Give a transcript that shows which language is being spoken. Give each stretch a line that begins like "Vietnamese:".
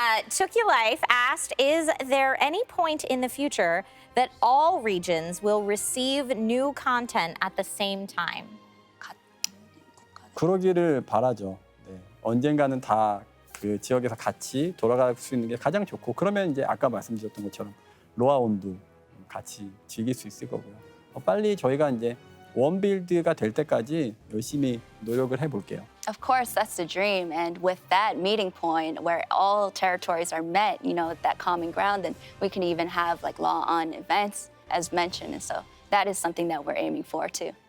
English: Took You Life asked, is there any point in the future that all regions will receive new content at the same time?
Korean: 그러기를 바라죠. 네. 언젠가는 다 그 지역에서 같이 돌아갈 수 있는 게 가장 좋고 그러면 이제 아까 말씀드렸던 것처럼 로아온도 같이 즐길 수 있을 거고요. 빨리 저희가 이제 원빌드가 될 때까지 열심히 노력을 해볼게요.
English: Of course, that's the dream. And with that meeting point where all territories are met, you know, that common ground, then we can even have like law-on events, as mentioned. And so that is something that we're aiming for, too.